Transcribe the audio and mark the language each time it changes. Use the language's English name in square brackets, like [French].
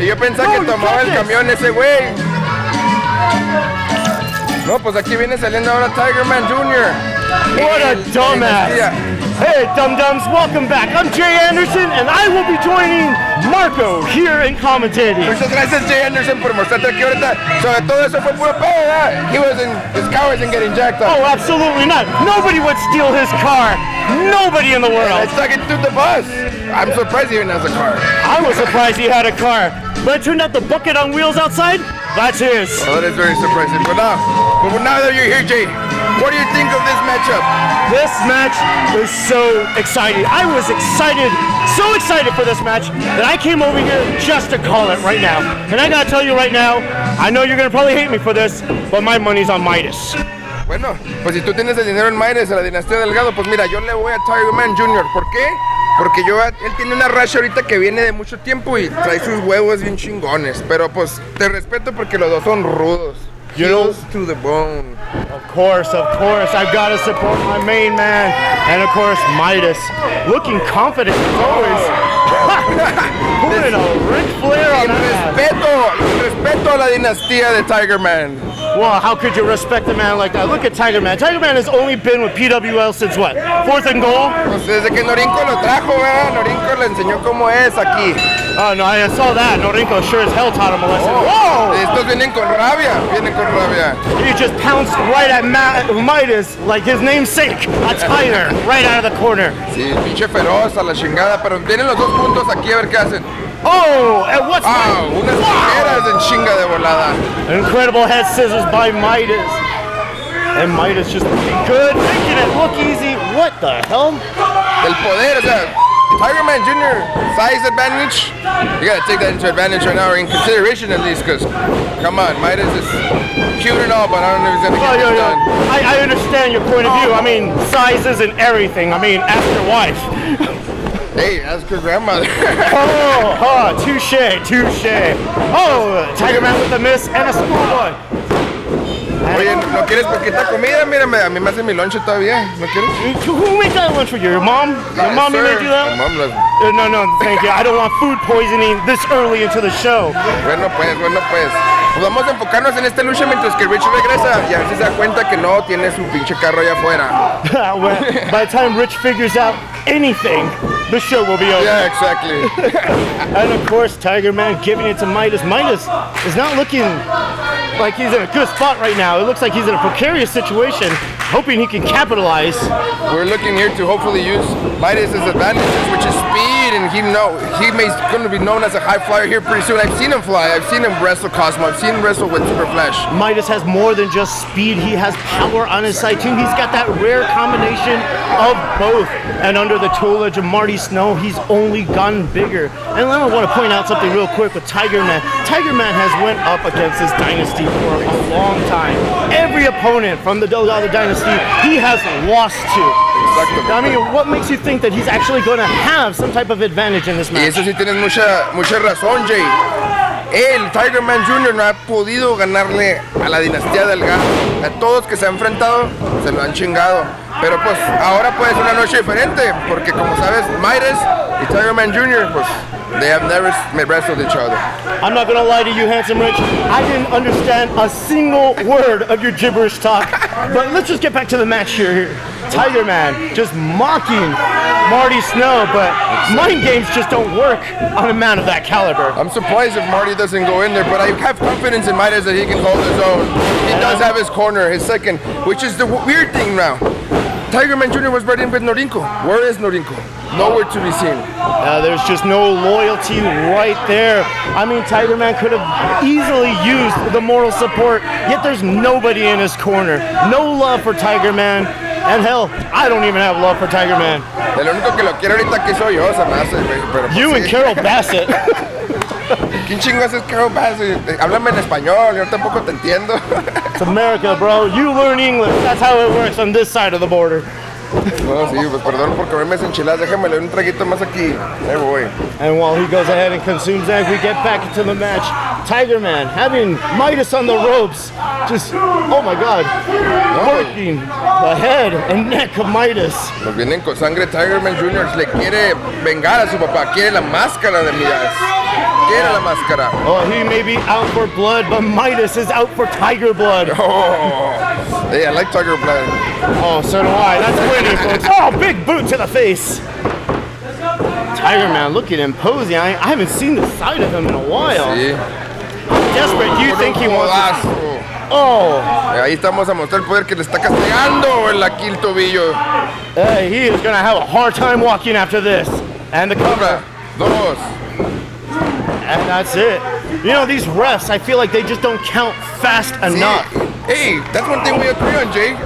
[Spanish] Y yo pensaba que tomaba el camión ese güey. No, pues aquí viene saliendo ahora Tiger Man Jr. [English] What a dumbass. Hey, dum-dums, welcome back. I'm Jay Anderson, and I will be joining Marco here in commentating. [Spanish] Muchas gracias, Jay Anderson, por mostrarte aquí ahorita. Sobre todo eso fue puro pedo, ¿verdad? [English] His car wasn't getting jacked up. Oh, absolutely not. Nobody would steal his car. Nobody in the world. It's like it took the bus. I'm surprised he even has a car. I was surprised he had a car. But it turned out the bucket on wheels outside, that's his. Well, that is very surprising. But now that you're here, Jay, what do you think of this matchup? This match is so exciting. I was so excited for this match that I came over here just to call it right now. And I gotta tell you right now, I know you're gonna probably hate me for this, but my money's on Midas. [Spanish] Bueno, pues si tú tienes el dinero en Midas, en la dinastía Delgado, pues mira, yo le voy a Tiger Man Jr. ¿Por qué? Porque él tiene una racha ahorita que viene de mucho tiempo y trae sus huevos bien chingones. Pero pues te respeto porque los dos son rudos. [English] Heels to the bone. Of course, I've got to support my main man. And of course, Midas. Looking confident as always. Putting a Ric Flair on that. [Spanish] Respeto a la dinastía de Tiger Man. [English] Well, how could you respect a man like that? Look at Tiger Man. Tiger Man has only been with PWL since what? 4th and goal? [Spanish] Pues desde que Norinco lo trajo, ¿verdad? Norinco le enseñó cómo es aquí. [English] Oh, no, I saw that. Norinco sure as hell taught him a lesson. [Spanish] Whoa! Estos vienen con rabia. [English] He just pounced right at Midas like his namesake, a Tiger, right out of the corner. [Spanish] Sí, pinche feroz a la chingada, pero tienen los dos puntos aquí a ver qué hacen. [English] Oh, and what's that? [Spanish] Unas tijeras en chinga de volada. [English] Incredible head scissors by Midas. And Midas just looking good, making it look easy. What the hell? [Spanish] El poder, o sea, Tiger Man Jr. [English] size advantage. You gotta take that into advantage right now, or in consideration at least, because, come on, Midas is cute and all, but I don't know if he's gonna get this done. I understand your point of view. I mean, size isn't everything. I mean, ask your wife. Hey, ask your grandmother. Touche. Oh, Tiger Man with a miss and a schoolboy. [Spanish] Oye, ¿no quieres poquita comida? Mírame, a mí me hace mi lonche todavía. ¿No quieres? [English] Who made that lunch for you? Your mom? Your mommy made you that? My mom loves No, thank you. I don't want food poisoning this early into the show. [Spanish] Bueno pues. Pues vamos a enfocarnos en esta lucha mientras que Rich regresa y a ver si se da cuenta que no tiene su pinche carro allá afuera. [English] Well, by the time Rich figures out anything, the show will be over. Yeah, exactly. And of course, Tiger Man giving it to Midas. Midas is not looking like he's in a good spot right now. It looks like he's in a precarious situation, hoping he can capitalize. We're looking here to hopefully use Midas' advantages, which is speed, and he's going to be known as a high flyer here pretty soon. I've seen him fly. I've seen him wrestle Cosmo. I've seen him wrestle with Super Flash. Midas has more than just speed. He has power on his side too. He's got that rare combination of both. And under the tutelage of Marty Snow, he's only gotten bigger. And I want to point out something real quick with Tiger Man. Tiger Man has went up against this dynasty for a long time. Every opponent from the Delgado dynasty, he has lost to. I mean, what makes you think that he's actually going to have some type of advantage in this match? [Spanish] Y eso sí tienes mucha razón, Jay. el Tiger Man Jr. no ha podido ganarle a la dinastía Delgado. A todos que se han enfrentado se lo han chingado. Pero pues ahora puede ser una noche diferente, porque como sabes, Midas y Tiger Man Jr. pues [English] they have never wrestled each other. I'm not gonna lie to you, Handsome Rich. I didn't understand a single word of your gibberish talk. But let's just get back to the match here. Tiger Man just mocking Marty Snow, but mind games just don't work on a man of that caliber. I'm surprised if Marty doesn't go in there, but I have confidence in Midas that he can hold his own. He does have his corner, his second, which is the weird thing now. Tiger Man Jr. was brought in with Norinco. Where is Norinco? Nowhere to be seen. There's just no loyalty right there. I mean, Tiger Man could have easily used the moral support, yet there's nobody in his corner. No love for Tiger Man. And hell, I don't even have love for Tiger Man. [Spanish] El único que lo quiere ahorita aquí soy yo, se me hace, güey. Pero pues, [English] You [Spanish] sí. [English] and Carol Bassett. [Spanish] ¿Quién chingas es Carol Bassett? Háblame en español, yo tampoco te entiendo. [English] It's America, bro. You learn English. That's how it works on this side of the border. [Spanish] No, sí, pues perdón por comerme esas enchiladas. Déjame leer un traguito más aquí. Ahí voy. [English] And while he goes ahead and consumes that, we get back into the match. Tiger Man having Midas on the ropes. Just, oh my God. Working the head and neck of Midas. [Spanish] Nos vienen con sangre. Tiger Man Jr. le quiere vengar a su papá. Quiere la máscara de Midas. Quiere la máscara. [English] Oh, he may be out for blood, but Midas is out for tiger blood. Oh, hey, I like Tiger blood. Oh, so do I. That's winning, folks. Oh, big boot to the face. Tiger Man looking imposing. I haven't seen the side of him in a while. [Spanish] Sí. [English] How desperate do you think he wants to... [Spanish] Codazo. Oh, Ahí estamos a mostrar el poder que le está castigando aquí el tobillo. [English] he is going to have a hard time walking after this. And the cover. [Spanish] Una, dos. [English] And that's it. You know, these refs, I feel like they just don't count fast enough. Hey, that's one thing we agree on, Jay.